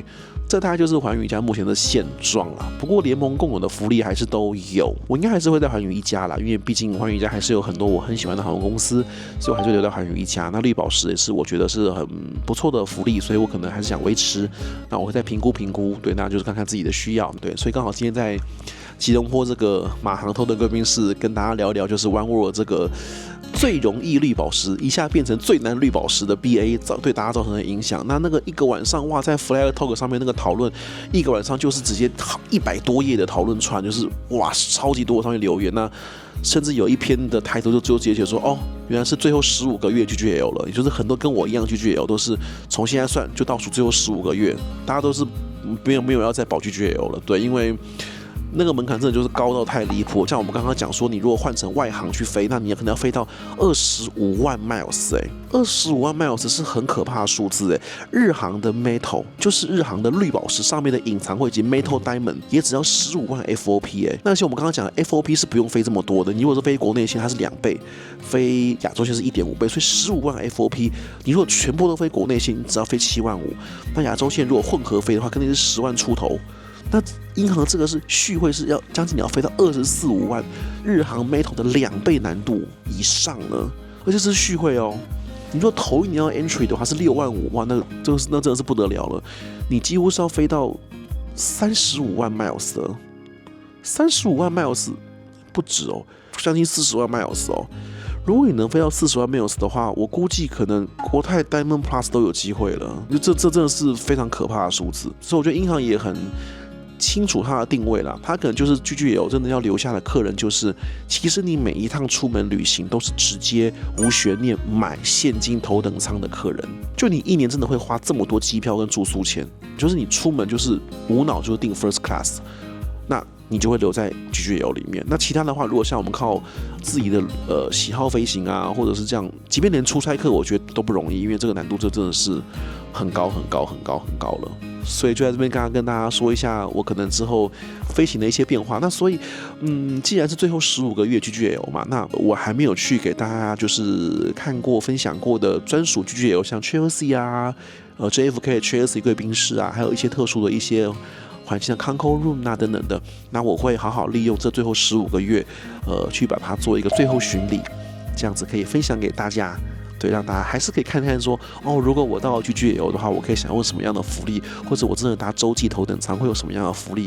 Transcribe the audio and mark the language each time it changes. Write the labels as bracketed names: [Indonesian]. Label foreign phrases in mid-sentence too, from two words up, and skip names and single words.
[Chinese] 這大概就是寰宇一家目前的現狀啦。不過聯盟共有的福利還是都有，我應該還是會在寰宇一家啦，因為畢竟寰宇一家還是有很多我很喜歡的航空公司，所以我還是留在寰宇一家。那綠寶石也是我覺得是很不錯的福利，所以我可能還是想維持。那我會再評估，對，那就是看看自己的需要，对。所以剛好今天在吉隆坡這個馬航頭等貴賓室跟大家聊一聊，就是 Oneworld 這個最容易綠寶石一下變成最難綠寶石的 BA 對大家造成的影響。那個一個晚上哇，在 Flight Talk 上面那個討論，一個晚上就是直接100多頁的討論串，就是哇超級多上面留言。那甚至有一篇的抬頭就直接寫說，哦，原來是最後15個月 GGL 了，也就是很多跟我一樣 GGL 都是從現在算就倒數最後15個月，大家都是沒有要再保 GGL 了，對，因為那個門檻真的就是高到太離譜。像我們剛剛講說，你如果換成外航去飛，那你可能要飛到25萬 miles 25萬 miles 是很可怕的數字日航的 Metal 就是日航的綠寶石上面的隱藏會籍 Metal Diamond 也只要15萬 FOP 那些我們剛剛講的 FOP 是不用飛這麼多的，你如果是飛國內線它是2倍，飛亞洲線是 1.5 倍，所以15萬 FOP 你如果全部都飛國內線，你只要飛7萬5，那亞洲線如果混合飛的話，肯定是10萬出頭。那英航這個是續會是要將近你要飛到24、5萬，日航 Metal 的2倍難度以上呢，而且是續會哦。你如果頭一年要 entry 的話是6萬5，哇，那真的是不得了了。你幾乎是要飛到35萬 miles 了，35萬 miles 不止哦，將近40萬 miles 哦。如果你能飛到40萬 miles 的話，我估計可能國泰 Diamond Plus 都有機會了。這真的是非常可怕的數字，所以我覺得英航也很清楚它的定位啦，它可能就是 GGL 真的要留下的客人，就是其實你每一趟出門旅行都是直接無懸念買現金頭等艙的客人，就你一年真的會花這麼多機票跟住宿錢，就是你出門就是無腦就是訂 [English] First Class， [Chinese] 那你就會留在 GGL 裡面。那其他的話，如果像我們靠自己的喜好飛行啊，或者是這樣，即便連出差客，我覺得都不容易，因為這個難度这真的是很高了。所以就在這邊剛剛跟大家說一下，我可能之後飛行的一些變化。那所以，既然是最後15個月 GGL 嘛，那我還沒有去給大家就是看過、分享過的專屬 GGL，像 Chelsea 啊、JFK Chelsea 貴賓室啊，還有一些特殊的一些環境的 Concourse Room 啊等等的。那我會好好利用這最後15個月，去把它做一個最後巡禮，這樣子可以分享給大家。對，讓大家還是可以看看說，如果我到 GGL 的話，我可以享用什麼樣的福利，或者我真的搭洲際頭等艙會有什麼樣的福利。